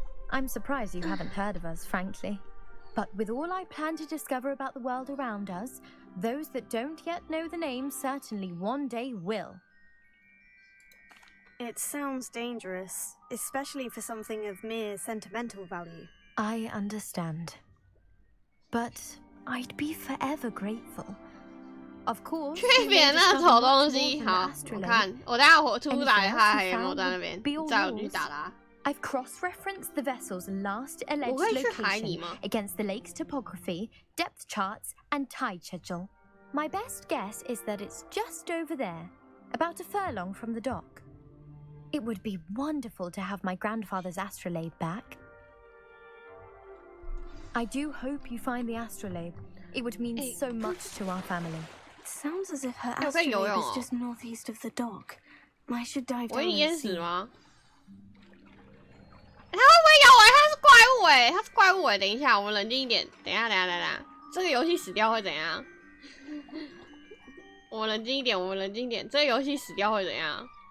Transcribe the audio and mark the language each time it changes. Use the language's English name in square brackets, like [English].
[English] I'm surprised you haven't heard of us, frankly. But with all I plan to discover about the world around us, those that don't yet know the name certainly one day will. It sounds dangerous, especially for something of mere sentimental value. I understand. But I'd be forever grateful. Of course, [Chinese] 缺点那丑东西，好，我看，我等下出来他还有没有在那边？再我去打他。 [English] I've cross-referenced the vessel's last alleged location against the lake's topography, depth charts, and tide schedule. My best guess is that it's just over there, about a furlong from the dock. It would be wonderful to have my grandfather's astrolabe back. I do hope you find the astrolabe. It would mean so much to our family. It sounds as if her astrolabe is just northeast of the dock. I should dive down and see. [Chinese] 他会不会咬我？他是怪物哎，他是怪物哎！等一下，我们冷静一点。等一下，这个游戏死掉会怎样？我们冷静一点，这个游戏死掉会怎样？